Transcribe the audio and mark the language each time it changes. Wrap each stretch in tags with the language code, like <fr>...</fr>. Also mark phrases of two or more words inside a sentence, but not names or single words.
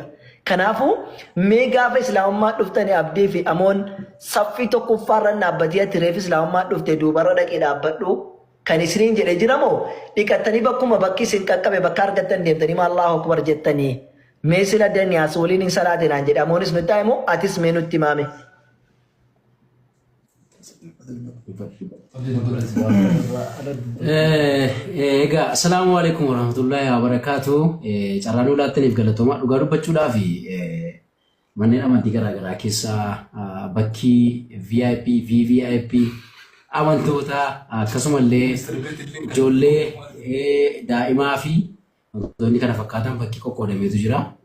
<om>Kanaafuu mee gaafa islaamummaa dhuftanii abdii fi amoon saffii tokkoffaarra dhaabbatee tireef islaamummaa dhufte duubarra dhaqee dhaabbadhu kan isiniin jedhe jiramoo dhiqattanii bakkuma bakki isin qaqqabe bakka argattan deemtanii</om> <ar>الله أكبر</ar> <om>jettanii mee sila danyaas waliin hin salaatinaan jedhe amoonis nutti himu atis mee nutti himame.</om> <ar>Egaa السلام عليكم ورحمة الله وبركاته.</ar> <om>Carraan ulaattaniif galatooma dhugaa dubbachuudhaaf manneen amantii garaagaraa keessaa bakki VIP, VVIP amantoota akkasumallee ijoollee daa'imaa fi wantoonni kana fakkaatan bakki qoqqoodameetu jira.</om>